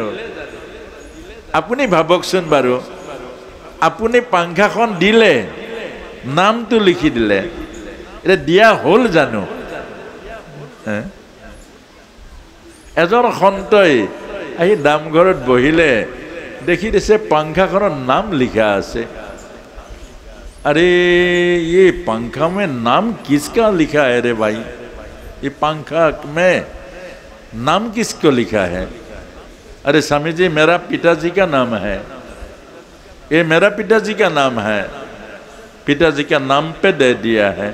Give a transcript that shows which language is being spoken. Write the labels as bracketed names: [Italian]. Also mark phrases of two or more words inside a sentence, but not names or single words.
[Assamese] আপুনি ভাবকচোন বাৰু, আপুনি পাংখাখন দিলে, নামটো লিখি দিলে, এতিয়া দিয়া হ'ল জানো? এজন সন্তই আহি নামঘৰত বহিলে, দেখি দিছে পাংখাখনৰ নাম লিখা আছে। [Hindi] अरे ये पंखा में नाम किसका लिखा है रे भाई? ये पंखा में नाम किसको लिखा है? अरे स्वामी जी मेरा पिताजी का नाम है, ये मेरा पिताजी का नाम है, पिताजी का नाम पे दे दिया है।